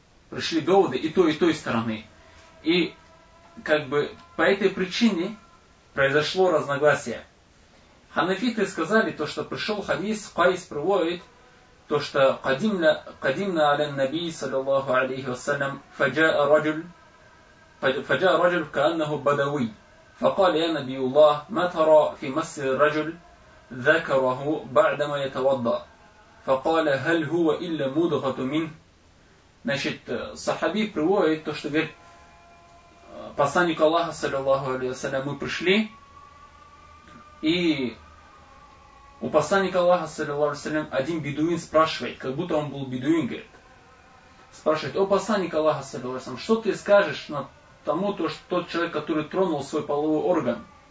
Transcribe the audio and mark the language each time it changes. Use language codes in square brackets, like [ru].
[ru] Пришли доводы и той стороны. И как бы по этой причине произошло разногласие. Ханафиты сказали, что пришел хадис, Кайс приводит, что «Кадимна аля Наби, саллиллаху алейхи вассалям, фаджа раджуль кааннаху бадауи». [ar] فقال يا نبي الله ما ترى في مس الرجل ذكره بعدما يتوضا فقال هل هو الا مضغه من. [ru] Значит, сахаби приводит что говорит посланник Аллаха саллаллаху алейхи ва саллям, мы пришли, и у посланника Аллаха саллаллаху алейхи ва саллям один бедуин спрашивает, как будто он был бедуин, говорит, спрашивает: о посланник Аллаха саллаллаху алейхи ва саллям, что ты скажешь на тому, что тот человек, который тронул свой половой орган.